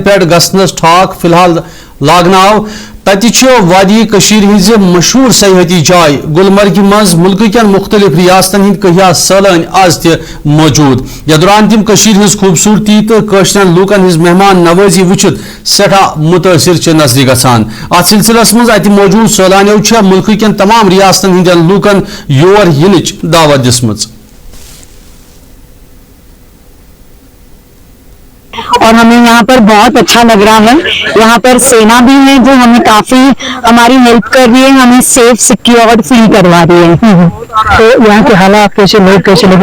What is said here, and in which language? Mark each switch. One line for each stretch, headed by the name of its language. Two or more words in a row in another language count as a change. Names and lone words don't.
Kashmiri: पे गसनस ठाक फिलहाल लागना आव तति वादी हज मशहूर सयाहती जाय गुलमर्ग मज मुल्क के मुख्तलिफ रियासतन हंद कहिया सैलान आज त मौजूद यथ दौरान तम हज खूबसूरती तो कशरन लूकन हज मेहमान नवाजी वुचित सठा मुतासिर नजर गसान अत सिलसिलस मज अत मौजूद सैलानियों मुल्क के तमाम रियासतन हंदन लूकन योर यिनच दावत दिसमज।
Hindi: और हमें यहाँ पर बहुत अच्छा लग रहा है। यहाँ पर सेना भी है जो हमें काफी हमारी हेल्प कर रही है, हमें
English: safe secured feel
Hindi: करवा रही है। तो यहाँ के हालात कैसे, लोग कैसे लगे?